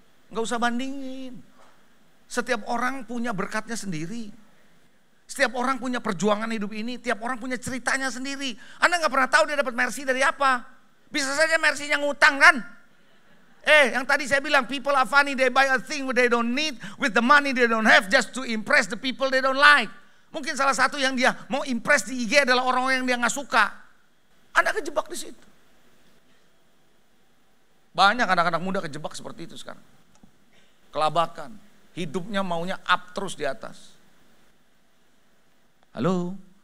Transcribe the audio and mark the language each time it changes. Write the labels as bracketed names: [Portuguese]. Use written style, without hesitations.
[Indonesian] Gak usah bandingin. Setiap orang punya berkatnya sendiri. Setiap orang punya perjuangan hidup ini. Tiap orang punya ceritanya sendiri. Anda gak pernah tahu dia dapat Mercy dari apa. Bisa saja Mercy-nya ngutang kan. Yang tadi saya bilang, [English] people are funny, they buy a thing they don't need with the money they don't have just to impress the people they don't like. [Indonesian] Mungkin salah satu yang dia mau impress di IG adalah orang-orang yang dia nggak suka. Anda kejebak di situ. Banyak anak-anak muda kejebak seperti itu sekarang. Kelabakan, hidupnya maunya up terus di atas. Halo?